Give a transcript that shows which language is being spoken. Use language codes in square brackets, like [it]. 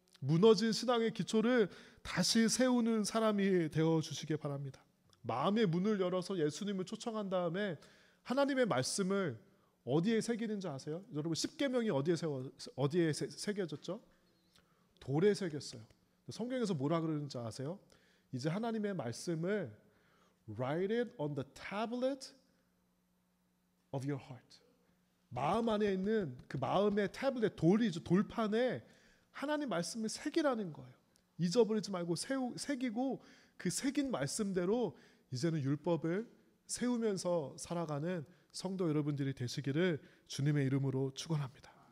[ko] 무너진 신앙의 기초를 다시 세우는 사람이 되어주시기 바랍니다. 마음의 문을 열어서 예수님을 초청한 다음에 하나님의 말씀을 어디에 새기는지 아세요? 여러분, 십계명이 어디에 새겨졌죠? 돌에 새겼어요. 성경에서 뭐라 그러는지 아세요? 이제 하나님의 말씀을 [en] write it on the tablet of your heart. [ko] 마음 안에 있는 그 마음의 태블릿, 돌판에 하나님 말씀을 새기라는 거예요. 잊어버리지 말고 새기고 그 새긴 말씀대로 이제는 율법을 세우면서 살아가는 성도 여러분들이 되시기를 주님의 이름으로 축원합니다.